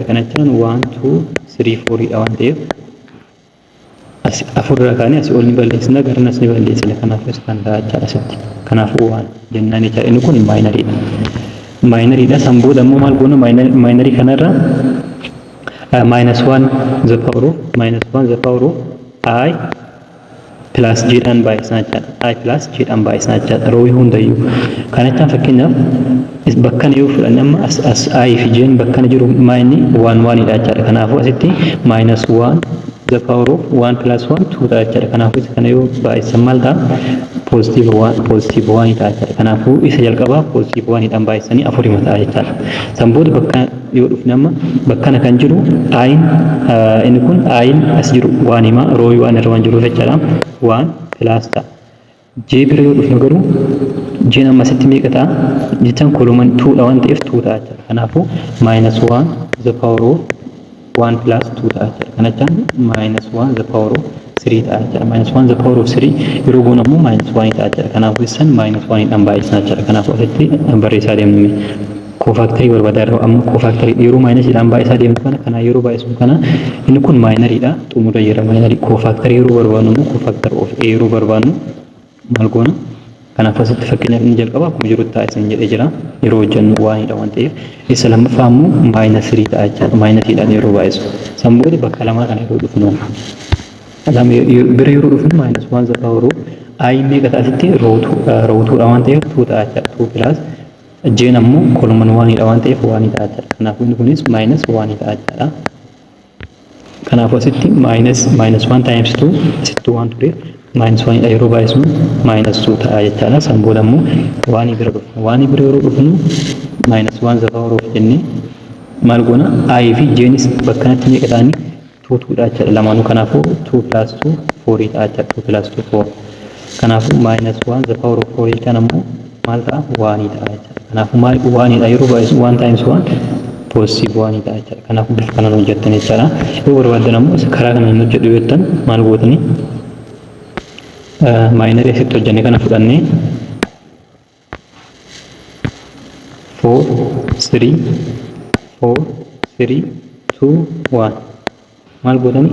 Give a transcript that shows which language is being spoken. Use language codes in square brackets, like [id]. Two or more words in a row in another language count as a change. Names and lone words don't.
[om] Kana jechaan 1 2 3 4 dha waan ta'eef afurraa kaanii asii ol ni balleessina garanas ni balleessina. Kanaafuu isa kan ta'a jechaadha asitti. Kanaafuu waan jennaan jechaadha. Inni kun maayinariidha. Maayinariidha. San booda ammoo maal goona? Maayinarii kanarra -1 [en] the power of I plus j [om] dhaan baay'isnaa jechaadha. [en] I plus j [om] dhaan baay'isnaa jechaadha. Roowii hundayyuu. Kana jechaan fakkeenyaaf bakkana yoo fudhanne amma as I fi j bakkana jiru maayinni 1 1 dha jechaadha. Kanaafuu asitti -1 [en] the power of 1 plus 1 [om] 2 ta'a jechaadha. Kanaafuu isa kana yoo baay'isan maal ta'a? Positive 1 ta'a jechaadha. Kanaafuu isa jalqabaa positive 1 dhaan baay'isanii 4 ta'a jechaadha. San booda bakka yoo dhufne amma bakkana kan jiru ayin inni kun ayin as jiru waan hima roowii waan irra waan jiruuf jechaadha. 1 plus ta'a. J bira yoo dhufne garuu J amma asitti meeqa ta'a? Jechaan koluman 2 dha waan ta'eef 2 ta'a jechaadha. Kanaafuu -1 [en] the power of 1 plus 2 [om] ta'a jechaadha. Kana jechaan -1 [en] the power of 3 [om] ta'a jechaadha. -1 [en] the power of 3 [om] yeroo goonu ammoo -1 ta'a jechaadha. Kanaafuu isaan -1 dhaan baay'isnaa jechaadha. Kanaafuu asitti barreessaa deemnee cofactorii barbaadaa irraa ammoo cofactorii yeroo -dhaan baay'isaa deemnu kana yeroo baay'isu kana inni kun maayinariidha. Xumura jira maayinarii. Cofactorii yeroo barbaadnu ammoo [en] cofactor of A [om] yeroo barbaadnu maal goona? Kanaaf asitti fakkeenyaaf inni jalqaba akkuma jirutti ta'a isin jedhee jira. Yeroo hojjennu waanidha waan ta'eef isa lammaffaa ammoo -3 ta'a jechaadha. -3dhaan yeroo baay'isu. San booda bakka lamaa kana yeroo dhufnu bira yeroo dhufnu -1 [en] the power of I [om] meeqa ta'a asitti roowtuudha waan ta'eef 2 ta'a jechaadha. [en] 2 plus J [om] ammoo koluman 1 dha waan ta'eef 1 ta'a jechaadha. Kanaafuu inni kunis -1 ta'a jechaadha. Kanaafuu asitti -1 times 2 asitti 1 ture -1 dha yeroo baay'isnu -2 ta'a jechaadha. San booda ammoo 1 bira dhufna. 1 bira yeroo dhufnu -1 [en] the power of [om] jennee maal goona? I fi Jnis bakkanatti meeqa ta'anii? 2 2 dha jechaadha. Lamaanuu kanaafuu [en] 2 plus 2 4 [om] ta'a jechaadha. [en] 2 plus 2 4. [om] Kanaafuu -1 [en] the power of 4 [om] jechaan ammoo maal ta'a? 1 ta'a jechaadha. Kanaafuu 1 dha yeroo baay'isu [en] 1 times 1 positive 1 [om] ta'a jechaadha. Kanaafuu bifa kanaan hojjettan jechaadha. Yoo barbaaddan ammoo karaa kanaan hojjedhu yoo jettan maal gootanii? Maayinarii asitti hojjennee kana fudhannee 4 3 4 3 2 1 maal gootanii?